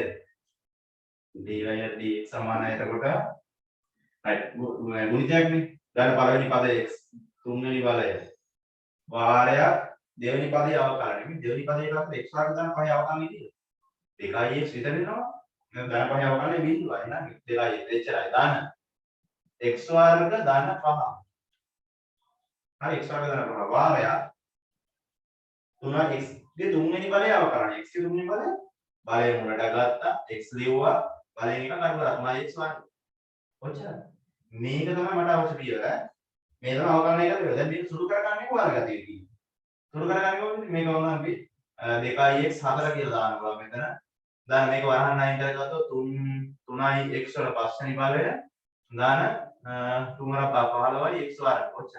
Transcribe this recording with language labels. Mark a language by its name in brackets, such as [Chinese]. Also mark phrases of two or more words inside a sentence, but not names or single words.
[Sinhala] dy dx සමානයි එතකොට හරි ගුණිතයක්නේ දාන්න පළවෙනි පද x තුන්වෙනි බලය වාරයක් දෙවෙනි පදේ අවකලනය මේ දෙවෙනි පදේ එකකට x වර්ග දාන්න පහේ අවකලනය තියෙනවා 2x විතර වෙනවා දැන් දාන්න පහේ අවකලනය බිඳුවයි නේද 2x එච්චරයි දාන්න x वर्ग धन 5 හරි x वर्ग ධන 5 වාරයක් 3x ගේ තුන්වෙනි බලය අවකලනය x ගේ තුන්වෙනි බලය මුලට ගත්තා x ලියුවා බලයෙන් එක කඩලා 3x वर्ग ඔච්චරයි මේක තමයි මට අවශ්‍ය පියවර මේ තමයි අවකලනය කරලා දැන් මේක සුළු කරගන්නේ වර්ග ගතිය කියන්නේ සුළු කරගන්නේ කොහොමද මේක වුණා අපි 2x 4 කියලා දානවා මෙතන දැන් මේක වරහන් අයින් කරගත්තොත් 3x වල පස්වෙනි බලය දාන 3 x वर्ग ඔච්චරයි.